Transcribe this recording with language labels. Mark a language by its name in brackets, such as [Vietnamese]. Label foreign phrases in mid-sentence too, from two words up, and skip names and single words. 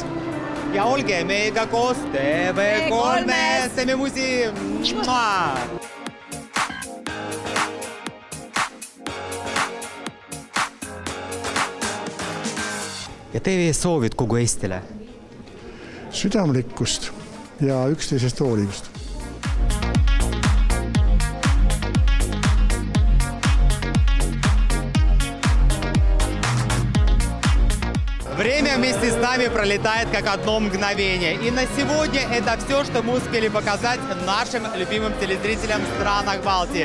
[Estonian] Ja olge meiega koos TV3-s, teeme musi! Ja teie soovid kogu Eestile? Südamlikkust ja üksteisest hoolivust. [Russian] Время вместе с нами пролетает как одно мгновение. И на сегодня это все, что мы успели показать нашим любимым телезрителям в странах Балтии.